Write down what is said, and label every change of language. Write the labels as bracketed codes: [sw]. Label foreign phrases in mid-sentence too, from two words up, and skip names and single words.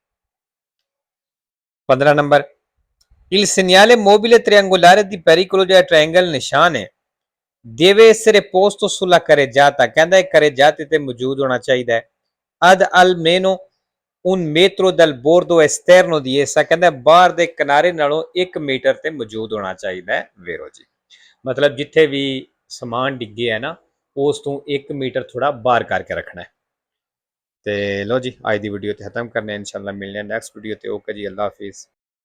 [pa] 15 ਨੰਬਰ [it] il segnale mobile triangolare di pericolo [pa] ਜਿਹੜਾ ਟ੍ਰਾਇੰਗਲ ਨਿਸ਼ਾਨ ਹੈ [it] deve essere posto sulla carreggiata [pa] ਕਹਿੰਦਾ ਇਹ carreggiate ਤੇ ਮੌਜੂਦ ਹੋਣਾ ਚਾਹੀਦਾ ਹੈ [it] ad almeno un metro dal bordo esterno di essa [pa] ਕਹਿੰਦਾ ਬਾਹਰ ਦੇ ਕਿਨਾਰੇ ਨਾਲੋਂ 1 ਮੀਟਰ ਤੇ ਮੌਜੂਦ ਹੋਣਾ ਚਾਹੀਦਾ ਹੈ vero ਜੀ। ਮਤਲਬ ਜਿੱਥੇ ਵੀ ਸਮਾਨ ਡਿੱਗੇ ਹੈ ਨਾ ਉਸ ਤੋਂ 1 ਮੀਟਰ ਥੋੜਾ ਬਾਹਰ ਕਰਕੇ ਰੱਖਣਾ ਹੈ। ਤੇ ਲੋ ਜੀ ਅੱਜ ਦੀ ਵੀਡੀਓ ਤੇ ਖਤਮ ਕਰਨੇ ਇਨਸ਼ਾਅੱਲਾ ਮਿਲਨੇ [en] next video [pa] ਤੇ ਓਕੇ ਜੀ ਅੱਲਾ ਹਾਫਿਜ਼।